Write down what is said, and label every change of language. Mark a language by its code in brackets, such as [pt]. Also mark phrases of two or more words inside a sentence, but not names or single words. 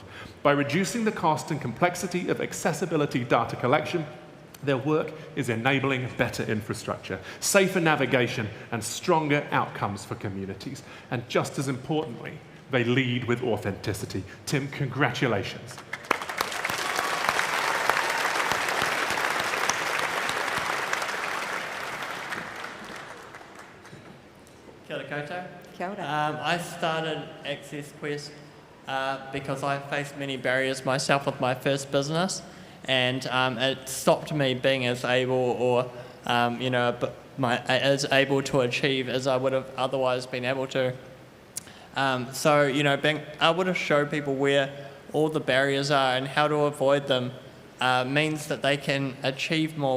[en] By reducing the cost and complexity of accessibility data collection, their work is enabling better infrastructure, safer navigation, and stronger outcomes for communities. And just as importantly, they lead with authenticity. Tim, congratulations. [mi] Kia ora koutou. Kia ora. [en] I started Access Quest because I faced many barriers myself with my first business. And it stopped me being as able or, as able to achieve as I would have otherwise been able to. Being able to show people where all the barriers are and how to avoid them means that they can achieve more.